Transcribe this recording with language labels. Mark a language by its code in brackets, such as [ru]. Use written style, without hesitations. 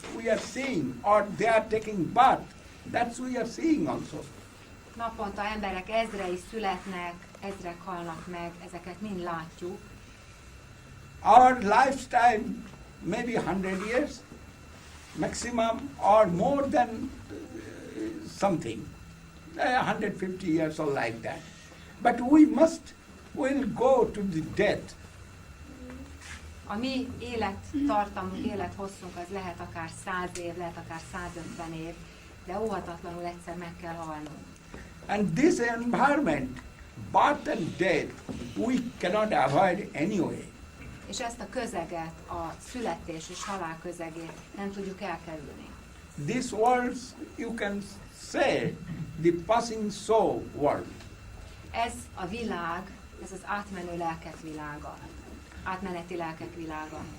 [en] We are seeing, or they are taking birth. That's we are seeing also. [hu] Naponta emberek ezrei születnek, ezrek halnak meg, ezeket mind látjuk. [en] Our lifetime maybe 100 years maximum or more than something, 150 years or like that. But we'll go to the death. [hu] A mi élettartamunk, élethosszunk az lehet akár 100 év, lehet akár 150 év, de óhatatlanul egyszer meg kell halnunk. [en] And this environment, birth and death, we cannot avoid anyway. [hu] És ezt a közeget, a születés és halál közegét nem tudjuk elkerülni. [en] This world, you can say, the passing soul world. [hu] Ez a világ, ez az átmenő lelkek világa, átmeneti lelkek világa.